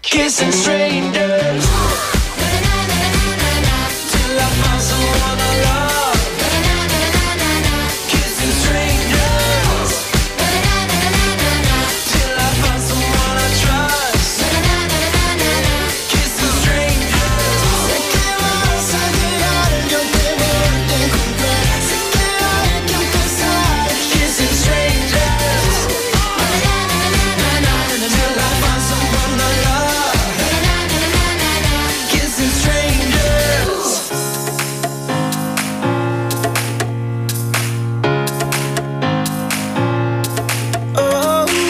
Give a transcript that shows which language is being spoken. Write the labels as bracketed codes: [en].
[en] Kissing strangers. Till I find someone I love. Kissing strangers. Till I find someone I trust. Kissing strangers. [es] Sé que vas a llegar, yo te voy a encontrar. Sé que hay que empezar. [en] Kissing strangers. Till I find someone I love. Kissing strangers. Oh.